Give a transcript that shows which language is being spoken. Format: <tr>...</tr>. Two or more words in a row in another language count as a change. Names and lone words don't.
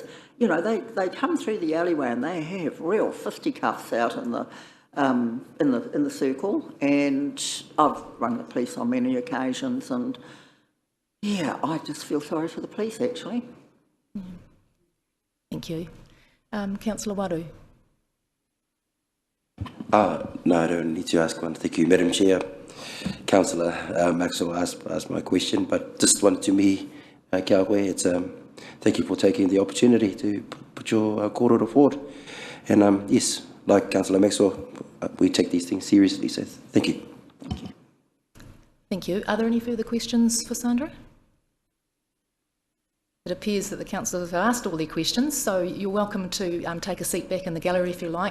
<en>They come through the alleyway and they have real fisticuffs out in the circle, and I've rung the police on many occasions, and yeah, I just feel sorry for the police actually. Thank you. Councillor Waru. No, I don't need to ask one. Thank you, Madam Chair. Councillor Maxwell asked my question, but just wanted to me,</en> <mi>kia koe,</mi> <en>it's thank you for taking the opportunity to put your kōrero forward. And yes, like Councillor Maxwell, we take these things seriously, so thank you. Thank you. Thank you. Are there any further questions for Sandra? It appears that the councillors have asked all their questions, so you're welcome to take a seat back in the gallery if you like.</en>